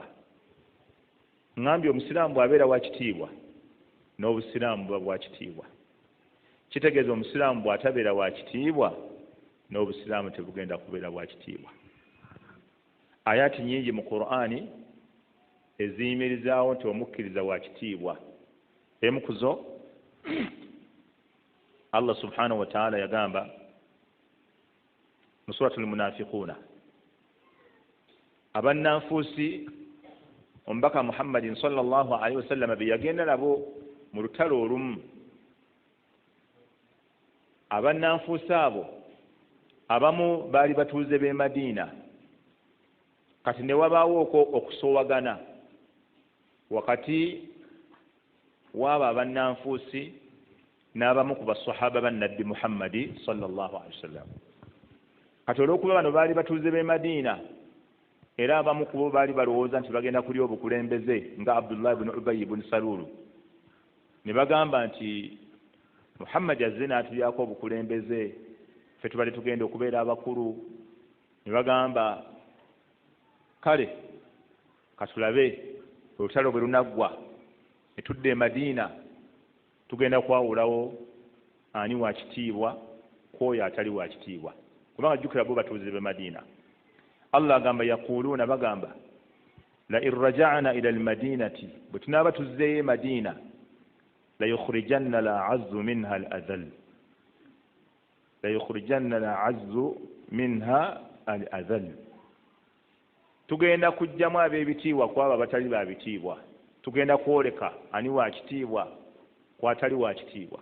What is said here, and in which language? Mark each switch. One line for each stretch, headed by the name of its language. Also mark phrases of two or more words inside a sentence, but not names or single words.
Ganda: Ngambye Omusiraamu bw'abeera wa kitiibwa, n'Obusiraamu buba bwa kitiibwa. Kitegeeza Omusiraamu bw'atabeera wa kitiibwa, n'Obusiraamu tebugenda kubeera bwa kitiibwa. Ayaati nyingi mu Qur'ani eziyimirizaawo nti omukkiriza wa kitiibwa. Emu ku zo Allah
Arabic: سبحانه وتعالى
Ganda: yagamba mu
Arabic: سورة المنافقون,
Ganda: abannanfuusi omubaka Muhammadin
Arabic: صلى الله عليه وسلم
Ganda: be yagenda nabo mu lutalo olumu. Abannanfuusi abo abamu baali batuuze b'e Madiina, kati ne wabaawo okusoowagana wakati w'abo abannanfuusi n'abamu ku basahaba ba Nabbi Muhammadi
Arabic: صلى الله عليه وسلم.
Ganda: Kati olw'okuba bano baali batuuze b'e Madiina, era abamu ku bo baali balowooza nti bagenda kulya obukulembeze nga Abdullah ibn Ubay ibn Salulu, ne bagamba nti Muhammad azze n'atulyako obukulembeze, ffe tubadde tugenda okubeera abakulu. Ne bagamba kale katulabe olutalo bwe lunaggwa ne tudda e Madiina, tugenda kwawulawo ani wa kitiibwa kwoyo atali wa kitiibwa. Kubanga jjukira bo batuuze b'e Madiina. Allah agamba yaquluuna, bagamba
Arabic: لئن رجعنا إلى المدينة,
Ganda: bwe tunaaba tuzzeeyo e Madiina,
Arabic: ليخرجن الأعز منها الأذل, ليخرجن الأعز منها الأذل.
Ganda: Tugenda kujjamu ab'ebitiibwa ku abo abatali ba bitiibwa, tugenda kwoleka ani wa kitiibwa ku atali wa kitiibwa.